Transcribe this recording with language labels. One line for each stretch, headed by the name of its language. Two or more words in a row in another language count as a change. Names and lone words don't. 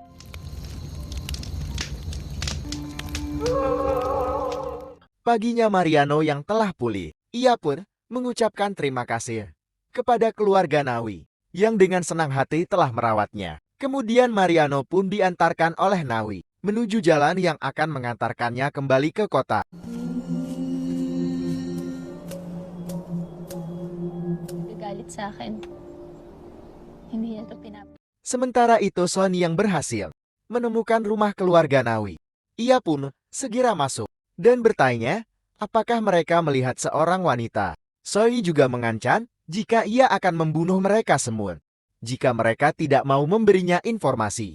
Indonesian: Paginya Mariano yang telah pulih, ia pun mengucapkan terima kasih kepada keluarga Nawi yang dengan senang hati telah merawatnya. Kemudian Mariano pun diantarkan oleh Nawi menuju jalan yang akan mengantarkannya kembali ke kota.
Filipino: Galit sa akin. Hindi niya ito
Indonesian: Sementara itu Sony yang berhasil menemukan rumah keluarga Nawi. Ia pun segera masuk dan bertanya apakah mereka melihat seorang wanita. Soi juga mengancam jika ia akan membunuh mereka semua jika mereka tidak mau memberinya informasi.